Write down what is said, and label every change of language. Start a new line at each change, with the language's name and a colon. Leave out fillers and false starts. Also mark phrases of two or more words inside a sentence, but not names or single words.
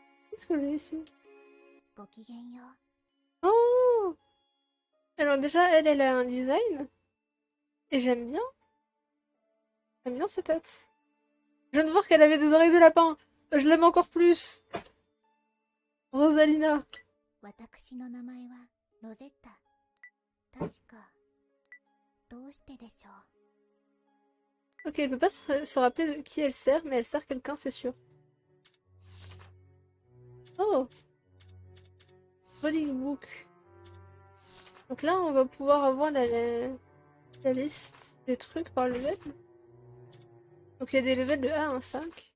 French: Qu'est-ce que j'ai ici?
Japanese: ごきげんよう。
French: Oh! Alors déjà, elle a un design. Et j'aime bien. J'aime bien sa tête. Je viens de voir qu'elle avait des oreilles de lapin. Je l'aime encore plus. Rosalina.
Japanese: 私の名前はロゼッタ。確かどうしてでしょう。
French: Ok, elle peut pas se rappeler de qui elle sert, mais elle sert quelqu'un, c'est sûr. Oh!
English: Rolling book.
French: Donc là, on va pouvoir avoir la liste des trucs par level. Donc il y a des levels de 1 à 5.